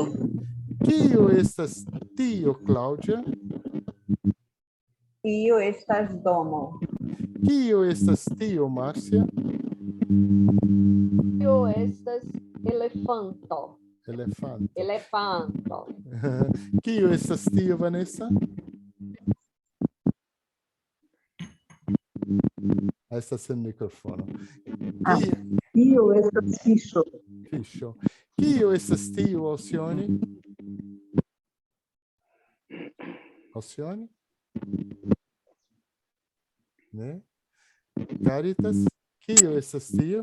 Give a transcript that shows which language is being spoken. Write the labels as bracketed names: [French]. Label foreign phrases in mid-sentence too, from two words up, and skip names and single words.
[Esperanto] Kio estas tio, Cláudia? Tio estas domo. Kio estas tio, Márcia? Tio estas elefanto. Elefante. Elefanto. Kio estas tio, [Portuguese] Vanessa? Aí está sem microfone. [Esperanto] Tio estas fiŝo. Fiŝo. Kio estas tio, Alcione? Alcione? [Portuguese] Né? Caritas? [Esperanto] Kio estas tio?